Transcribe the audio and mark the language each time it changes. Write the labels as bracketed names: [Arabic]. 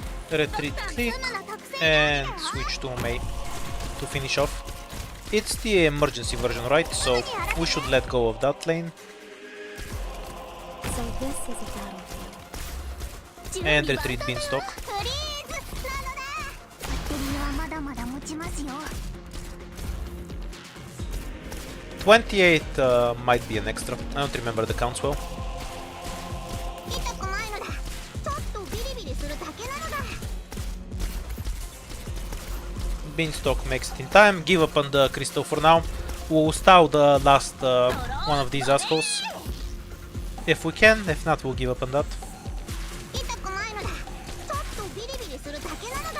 [English] Retreat click and switch to May to finish off. It's the emergency version, right? So we should let go of that lane. So this is a battlefield. And retreat beanstalk. [Japanese] フリーズなのだ。バッテリーはまだまだ持ちますよ。 [English] 28 might be an extra. I don't remember the counts well. [Japanese] 痛くないのだ。ちょっとビリビリするだけなのだ。 [English] Beanstalk makes it in time. Give up on the crystal for now. We'll stall the last one of these assholes. If we can, if not, we'll give up on that. [Japanese] 痛くないのだ。ちょっとビリビリするだけなのだ。